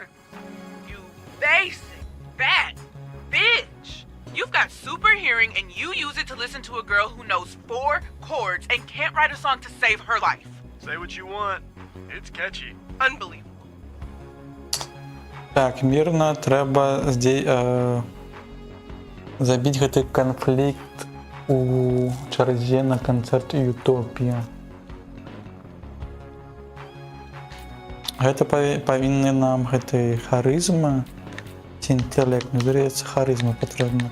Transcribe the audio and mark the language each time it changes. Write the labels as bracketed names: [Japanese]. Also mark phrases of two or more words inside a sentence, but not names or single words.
[English] You basic, fat bitch. You've got super hearing and you use it to listen to a girl who knows 4 chords and can't write a song to save her life. Say what you want. It's catchy. Unbelievable. [Belarusian] Так, мирно трэба забіць гэты канфлікт у чарзе на канцэрт Утопія. Гэта павінны нам гэты харызма ці інтэлект, мне здаецца, харызма патрэбна.